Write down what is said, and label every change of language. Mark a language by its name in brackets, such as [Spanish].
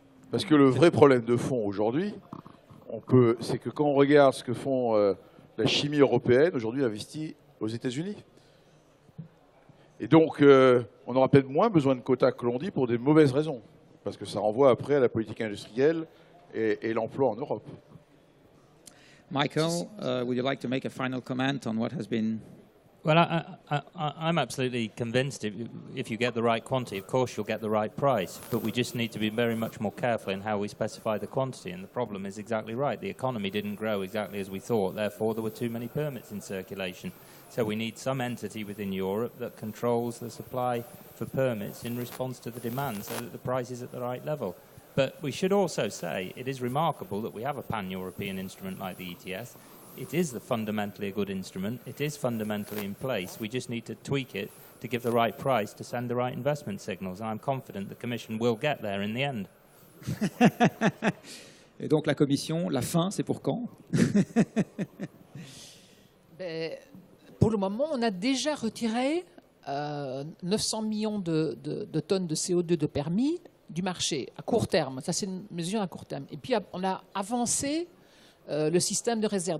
[French] Parce que le vrai problème de fond aujourd'hui, c'est que quand on regarde ce que font la chimie européenne, aujourd'hui investit aux États-Unis. Et donc, on aura peut-être moins besoin de quotas que l'on dit pour des mauvaises raisons. Parce que ça renvoie après à la politique industrielle et l'emploi en Europe. [English] Michael, would you like to make a final comment on what has been... Well, I'm absolutely convinced if you get the right quantity, of course you'll get the right price. But we just need to be very much more careful in how we specify the quantity. And the problem is exactly right. The economy didn't grow exactly as we thought. Therefore, there were too many permits in circulation. So we need some entity within Europe that controls the supply for permits in response to the demand so that the price is at the right level. But we should also say it is remarkable that we have a pan-European instrument like the ETS. It is fundamentally a good instrument. It is fundamentally in place. We just need to tweak it to give the right price to send the right investment signals. And I'm confident the Commission will get there in the end. [French] Et donc la Commission, la fin, c'est pour quand? Pour le moment, on a déjà retiré 900 millions de tonnes de CO2 de permis du marché à court terme. Ça, c'est une mesure à court terme. Et puis, on a avancé le système de réserve.